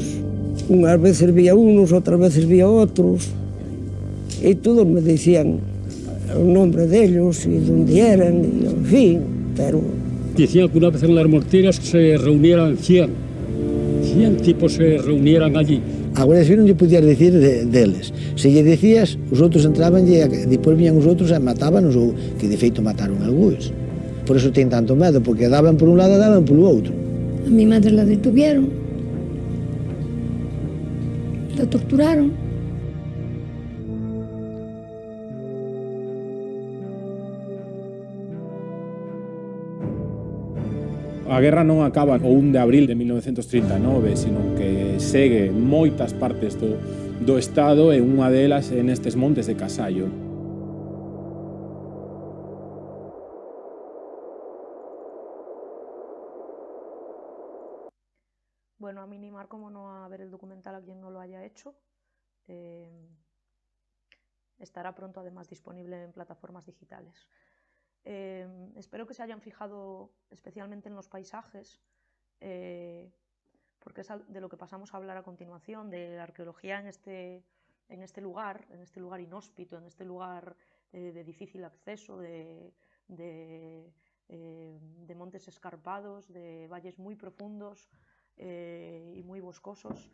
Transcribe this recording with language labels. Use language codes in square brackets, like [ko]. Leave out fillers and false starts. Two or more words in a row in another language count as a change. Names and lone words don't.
[es] Unas veces vi a unos, otras veces vi a otros. Y todos me decían el nombre de ellos y dónde eran, y en fin, pero... Decían que una vez en las morteras se reunieran 100 tipos se reunieran allí. [gl] Agora si non lle podías decir deles. Se lle decías, os outros entraban e depois viñan os outros e matábanos, ou que de feito mataron algúns. [es] Por eso [gl] ten tanto medo, porque daban por un lado e daban polo outro. [es] A mi madre la detuvieron, la torturaron. [gl] A guerra non acaba o 1 de abril de 1939, sino que segue moitas partes do Estado e unha delas en estes montes de Casallo. [es] Bueno, a mí ni mar como no a ver el documental a quien no lo haya hecho. Estará pronto además disponible en plataformas digitales. Espero que se hayan fijado especialmente en los paisajes, porque es de lo que pasamos a hablar a continuación, de la arqueología en este lugar inhóspito, en este lugar de difícil acceso, de montes escarpados, de valles muy profundos y muy boscosos.